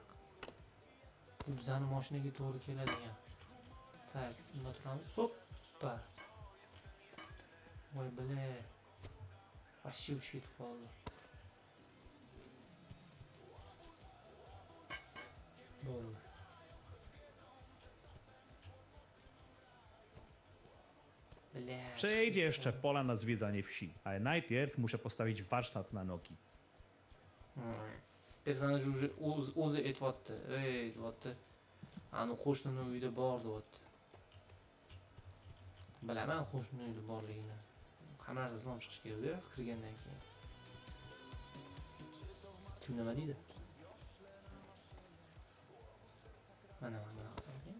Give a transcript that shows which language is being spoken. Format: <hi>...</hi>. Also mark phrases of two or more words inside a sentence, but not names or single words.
<uz>Bu bizani mashinaga to'g'ri keladigan. Tak, bunda turamiz. Hoppa. Voy bile. Вообще uchib ketib qoldi. Bo'ldi.</uz> <pl>Przyjdzie jeszcze pola na zwiedzanie wsi, ale najpierw muszę postawić warsztat na nogi.</pl> <uz>Personaj o'zi aytyapti. Aytyapti. Ani qo'shnini uyida bor deyapti. Bilaman qo'shnini uyida borligini. Hamma narsasini olib chiqish kerak emas kirgandan keyin. Kim nima deydi? Mana qilgan.</uz>